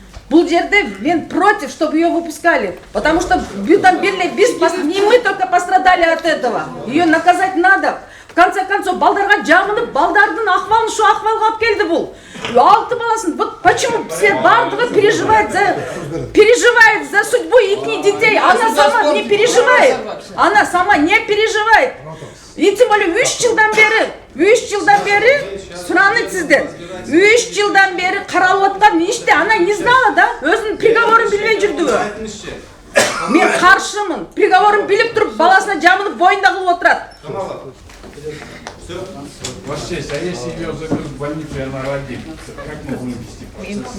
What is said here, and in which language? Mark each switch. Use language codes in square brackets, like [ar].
[ky] Бул жерде мен [ru] против, чтобы ее выпускали, потому что [ky] biz [ru] не мы только пострадали от этого. Ее наказать надо. В конце концов, [ky] балдарга жамынып, балдардын акыбалын шу акыбалга алып келди бул. 6 баласын, [ru] вот почему все бардыгы переживает за судьбу их детей. Она сама не переживает. Она сама не переживает. И тем более [ky] 3 жылдан бери суранып сизден. 3 жылдан бери каралып аткан иште [ru] она не знала, да? [ky] Өзүнүн приговорун билбей жүрдүбү? Мен каршымын. Приговорун билип туруп, баласына жамынып боюнда кылып отурат. [ru] Ваша честь, а если ее закрыть в больницу, и она родит, как мы будем вести процесс?